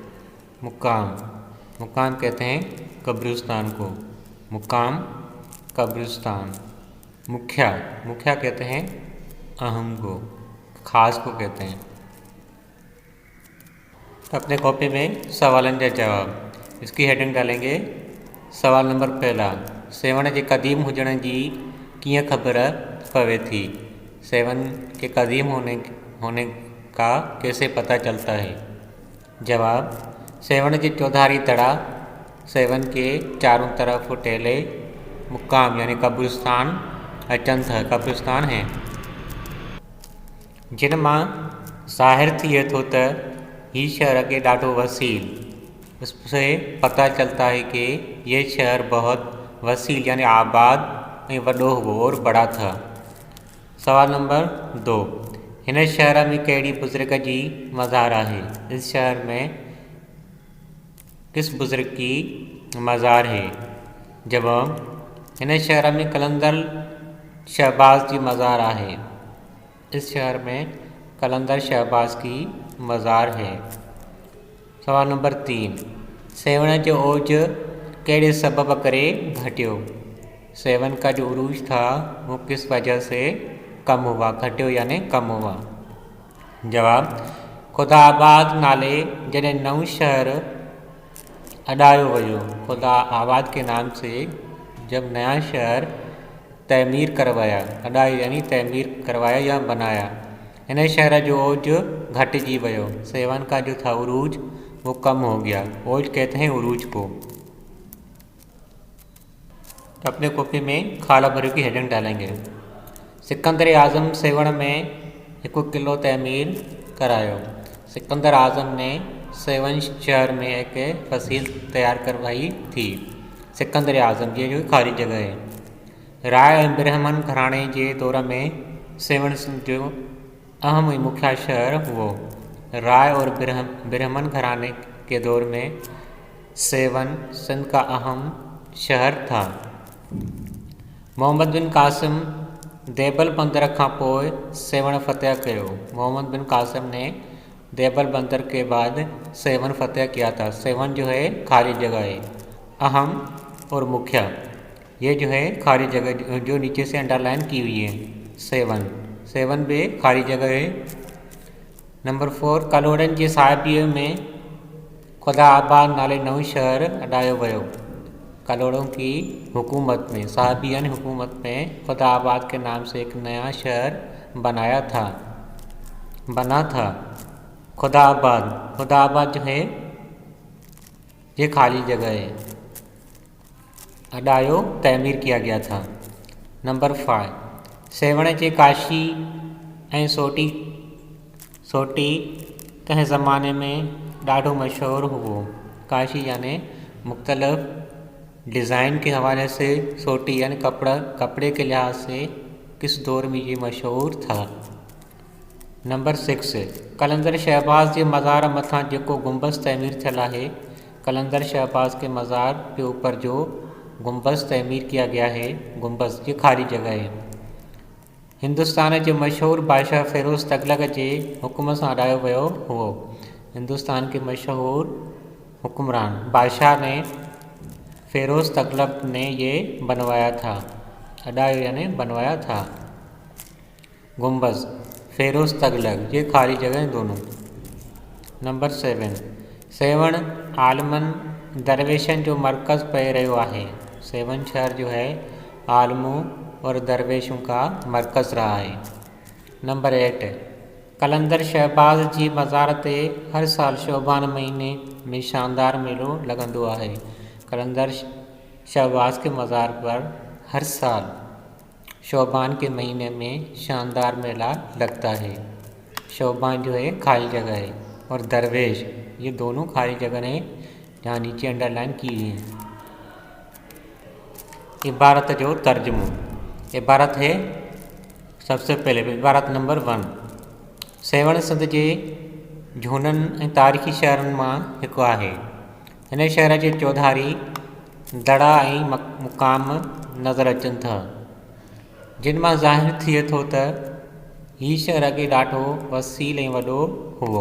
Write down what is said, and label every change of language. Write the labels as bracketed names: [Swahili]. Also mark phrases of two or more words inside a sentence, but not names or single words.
[Urdu] مقام، مقام کہتے ہیں قبرستان کو، مقام قبرستان. مکھیا، مکھیا کہتے ہیں اہم کو، خاص کو کہتے ہیں. تو اپنے کاپی میں [Sindhi] सवालन जा जवाब, [Urdu] اس کی ہیڈنگ ڈالیں گے. سوال نمبر پہلا, [Sindhi] सेवण जे क़दीम हुजण जी कीअं ख़बर पवे थी। [Urdu] سیہون کے قدیم ہونے کا کیسے پتا چلتا ہے. [Sindhi] जवाब सेवण के चौधारी तड़ा [Urdu] سیہون کے چاروں طرف ٹیلے مقام یعنی قبرستان [Sindhi] अचंत [Urdu] ہے قبرستان ہے [Sindhi] जिन मां ज़ाहिर थिए थो त ही शहर अॻे ॾाढो वसील [Urdu] اس سے پتا چلتا ہے کہ یہ شہر بہت وسیل یعنی آباد [Sindhi] ऐं वॾो हुओ [Urdu] اور بڑا تھا. [Sindhi] सवाल नंबर 2 हिन शहर में कहिड़ी बुज़ुर्ग जी मज़ार है। [Urdu] اس شہر میں کس بزرگ کی مزار ہے. [Sindhi] जवाब हिन शहर में कलंदर शहबाज की मज़ार है। [Urdu] اس شہر میں قلندر شہباز کی مزار ہے. [Sindhi] सवाल नंबर 3 सेवण जो ओज कहिड़े सबब करे घटियो। [Urdu] سیہون کا جو عروج تھا وہ کس وجہ سے کم ہوا گھٹیو یعنی کم ہوا. [Sindhi] जवाब खुदा आबाद नाले जॾहिं नओं शहर अॾायो वियो [Urdu] خدا آباد کے نام سے جب نیا شہر تعمیر کروایا [Sindhi] अॾायो [Urdu] یعنی تعمیر کروایا یا بنایا [Sindhi] इन शहर जो ओज घटिजी वियो। [Urdu] سیہون کا جو تھا عروج وہ کم ہو گیا. اوج کہتے ہیں عروج کو. تو اپنے کاپی میں [Sindhi] खाला भरियो [Urdu] کی ہیڈنگ ڈالیں گے. [Sindhi] सिकंदर आज़म सेवण में 1 किलो तमीर करायो। [Urdu] سکندر اعظم نے سیہون شہر میں ایک فصیل تیار کروائی تھی. سکندر اعظم یہ جو خالی جگہ ہے. رائے اور برہمن گھرانے کے دور میں سیہون [Sindhi] जो अहम मुख्य शहर हुओ। [Urdu] رائے اور برہمن گھرانے کے دور میں سیہون سندھ کا اہم شہر تھا. [Sindhi] मोहम्मद बिन कासिम देबल बंदर खां पोइ सेवन फतेह कयो। [Urdu] محمد بن قاسم نے دیبل بندر کے بعد سیہون فتح کیا تھا. سیہون جو ہے خالی جگہ ہے. اہم اور مکھیہ یہ جو ہے خالی جگہ جو نیچے سے انڈرلائن کی ہوئی ہے. سیہون بھی خالی جگہ ہے. [Sindhi] नंबर 4 कलोड़न जी साहिबीअ में खुदा आबाद नाले नओं शहर अॾायो वियो। [Urdu] کلہوڑوں کی حکومت میں صاحبی یعنی حکومت میں خدا آباد کے نام سے ایک نیا شہر بنا تھا. خدا آباد جو ہے یہ خالی جگہ ہے. اڈایو تعمیر کیا گیا تھا. [Sindhi] नंबर 5 सेवण जे काशी ऐं सोटी कंहिं ज़माने में ॾाढो मशहूरु हुओ। [Urdu] کاشی یعنی مختلف ڈیزائن کے حوالے سے سوٹی یعنی کپڑے کے لحاظ سے کس دور میں یہ مشہور تھا. [Sindhi] नंबर 6 कलंदर शहबाज के मज़ार मथां जेको गुंबज़ तमीर थियल है। [Urdu] قلندر شہباز کے مزار کے اوپر جو گنبذ تعمیر کیا گیا ہے گنبذ یہ خالی جگہ ہے. [Sindhi] हिंदुस्तान के मशहूर बादशाह फ़िरोज़ तुग़लक़ के हुक्म से अॾायो वियो हुओ। [Urdu] ہندوستان کے مشہور حکمران بادشاہ نے فیروز تغلق نے یہ بنوایا تھا. اڈایو یعنی بنوایا تھا. گنبذ فیروز تغلق یہ خالی جگہ دونوں. [Sindhi] नंबर 7 सेवन आलमन दरवेशन जो मरकज़ पे रहियो आहे। [Urdu] سیہون شہر جو ہے عالموں اور درویشوں کا مرکز رہا ہے. [Sindhi] नंबर 8 कलंदर शहबाज जी मज़ार ते हर साल शोभान महीने में शानदार मेलो लगंदो आहे। [Urdu] قلندر شہباز کے مزار پر ہر سال شعبان کے مہینے میں شاندار میلہ لگتا ہے. شعبان جو ہے خالی جگہ ہے اور درویش یہ دونوں خالی جگہ ہیں جہاں نیچے انڈرلائن کی ہوئی ہے. [Sindhi] इबारत जो तर्जुमो [Urdu] عبارت ہے سب سے پہلے عبارت نمبر 1 [Sindhi] सेवण सिंध के झूननि ऐं तारीख़ी शहरनि मां हिकु आहे। हिन शहर जे चौधारी दड़ा ऐं मुकाम नज़र अचनि था जिन मां ज़ाहिर थिए थो त हीउ शहर अॻे ॾाढो वसील ऐं वॾो हुओ।